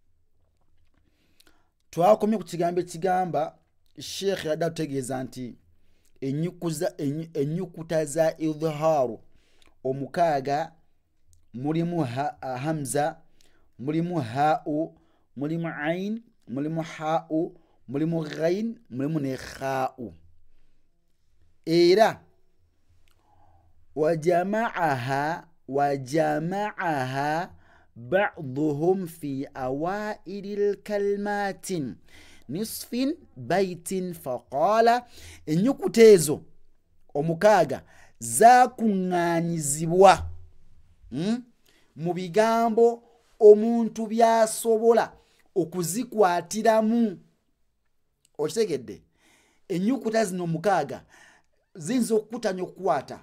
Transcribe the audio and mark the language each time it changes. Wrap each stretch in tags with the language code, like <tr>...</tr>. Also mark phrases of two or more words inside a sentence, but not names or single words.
<lg>Twakomye ku kigambo ekigamba Sheikh yadda tutegeeza nti enyukuta za idhharu omukaaga mulimu hamza, mulimu ha'u, mulimu ain, mulimu ha'u, mulimu ghain, mulimu ne kha'u. Era</lg> <ar>وجمعها بعضهم في أوائل الكلمات نصف بيت فقال</ar> <lg>enyukutezo omukaaga zakuŋŋaanyizibwa mu bigambo omuntu byasobola okuzikwatiramu. Okitegedde? Enyukuta zino omukaaga ziyinza okukutanya okukwata.</lg>